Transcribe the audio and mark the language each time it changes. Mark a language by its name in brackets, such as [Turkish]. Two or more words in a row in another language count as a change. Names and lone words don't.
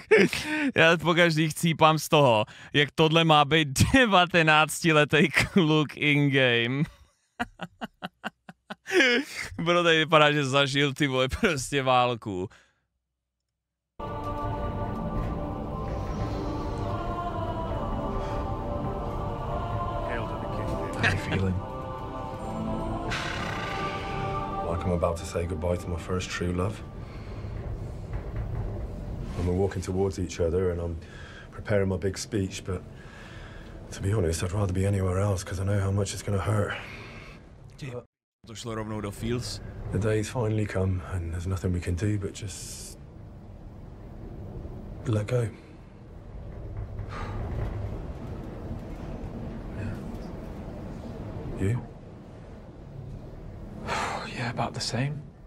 [Czech] Já pokaždý chcípám z toho, jak tohle má být 19letý kluk in-game. Bro, tady vypadá, že zažil ty vole prostě válku. [English] How you feeling? Like I'm about to say goodbye to my first true love. And we're walking towards each other and I'm preparing my big speech, but to be honest, I'd rather be anywhere else because I know how much it's going to hurt. [Czech] To šlo rovnou do Fields. [English] The day's finally come and there's nothing we can do but just let go. You? Yeah, about the same.